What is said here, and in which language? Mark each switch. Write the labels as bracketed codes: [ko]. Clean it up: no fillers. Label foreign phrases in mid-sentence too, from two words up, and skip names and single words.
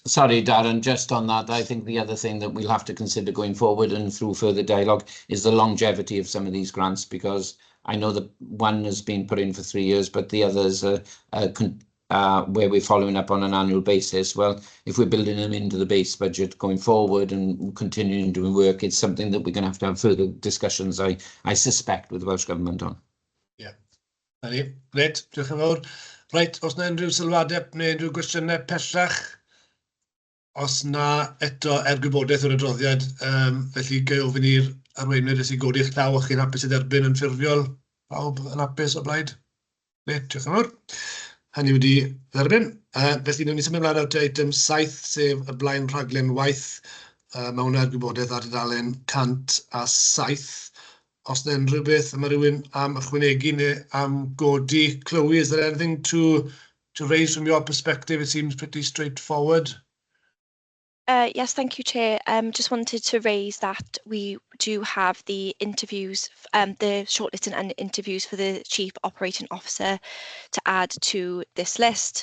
[en] Sorry, Darren, just on that, I think the other thing that we'll have to consider going forward and through further dialogue is the longevity of some of these grants, because I know that one has been put in for 3 years, but the others are where we're following up on an annual basis. Well, if we're building them into the base budget going forward and continuing doing work, it's something that we're going to have further discussions, I suspect, with the Welsh Government on. [cy] Ie. Na ni. Reit, diolch yn fawr. Reit, os na unrhyw sylwadau neu unrhyw gwestiynau pellach, os na eto gwybodaeth o'r adroddiad, felly gael ofyn i'r arweinwyr os i godi'ch llaw o'ch chi'n hapus i dderbyn yn ffurfiol. Pawb yn hapus o blaid? Ne, diolch yn fawr. Hynny wedi dderbyn. Felly, newn ni symud ymlaen at eitem 7, sef y blaen rhaglen waith. Mae hwnna'r gwybodaeth ar dudalen 107. Os yna unrhyw beth, mae rhywun am ychwanegu neu am godi clywed, [en] is there anything to raise from your perspective? It seems pretty straightforward. Yes, thank you, Chair. Just wanted to raise that we do have the interviews, the shortlisting and interviews for the Chief Operating Officer to add to this list.